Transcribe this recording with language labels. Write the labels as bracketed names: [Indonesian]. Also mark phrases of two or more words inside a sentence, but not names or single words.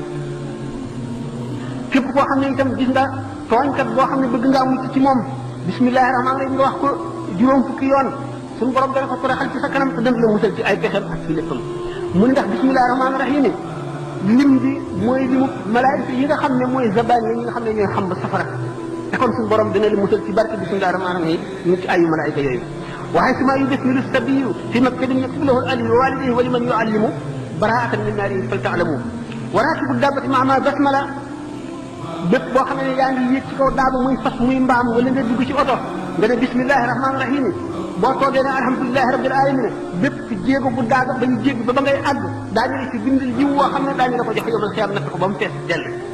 [Wolof] képp koo xam ne itam gis nga tooñkat boo xam ne bëgg ngaa mucc ci moom [Arabic] بسم الله الرحمن الرحيم [Wolof] nga wax ko juróom fukki yoon suñu borom dana ko toroxal ci sa kanam te dana la musal ci ay pexem ak ci léppam mu ne ndax [Arabic] بسم الله الرحمن الرحيم [Wolof] lim bi mooy limu malaayika yi nga xam ne mooy zabaan yi nga xam ne ñooy xam ba safara te kon suñu borom dana la musal ci barke [Arabic] بسم الله الرحمن الرحيم [Wolof] ñu ci ayu malaayika yooyu waaye [Arabic] ثم يدخل الصبي في مكتب يكتب له العلي ووالديه ولمن يعلمه براءة من النار فلتعلم وراكب دابة مع بسملة [Wolof] bépp boo xam ne yaa ngi yéeg ci kaw daaba muy fas muy mbaam wala nga dugg ci oto nga ne [Arabic] بسم الله الرحمن الرحيم [Wolof] boo toogee ne [Arabic] الحمد لله رب العالمين [Wolof] bépp jéego bu daaga ba ñu jégg ba ngay àgg daañu la ci bindal jiw woo xam ne daañu la ko joxe yomal xiyam natt ko ba mu fees dell